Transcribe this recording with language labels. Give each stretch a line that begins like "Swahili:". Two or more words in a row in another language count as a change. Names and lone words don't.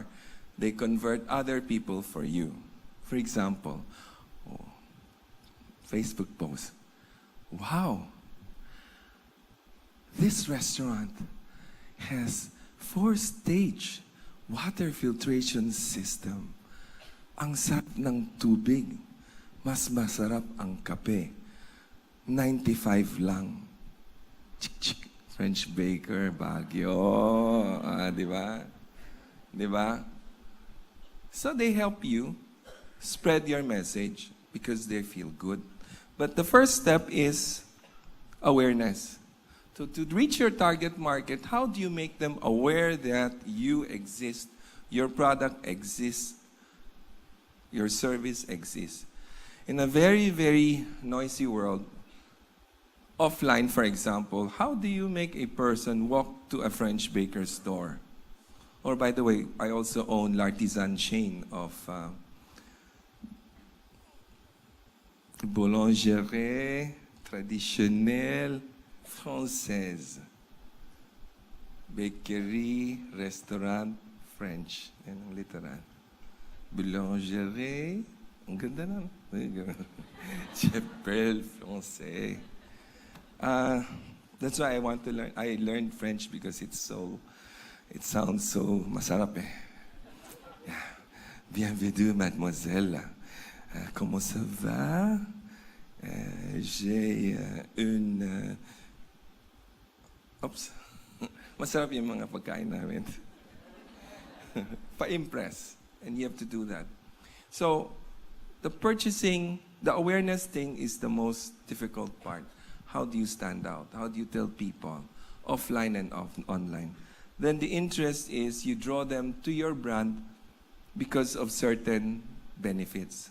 English: They convert other people for you. For example, Facebook post. Wow, this restaurant has 4-stage water filtration system.
Filipino: Ang sarap ng tubig. Mas masarap ang kape. 95 lang. Chik, French baker, Baguio. Di ba? Di ba?
English: So they help you spread your message because they feel good. But the first step is awareness. So to reach your target market, how do you make them aware that you exist, your product exists, your service exists? In a very, very noisy world, offline, for example, how do you make a person walk to a French baker store? Or by the way, I also own L'Artisan chain of
French: boulangerie traditionnelle française.
English: Bakery, restaurant, French.
Filipino: Yan ang literal. Boulangerie, ang ganda na.
French: Chapelle français.
English: That's why I want to learn. I learned French because it sounds so masarap eh. Yeah.
French: Bienvenue, mademoiselle. Comment ça va? J'ai une...
English: Oops.
Filipino: Masarap yung mga pagkain namin. Pa-impress.
English: And you have to do that. So, the purchasing, the awareness thing is the most difficult part. How do you stand out? How do you tell people, offline and online? Then the interest is you draw them to your brand because of certain benefits.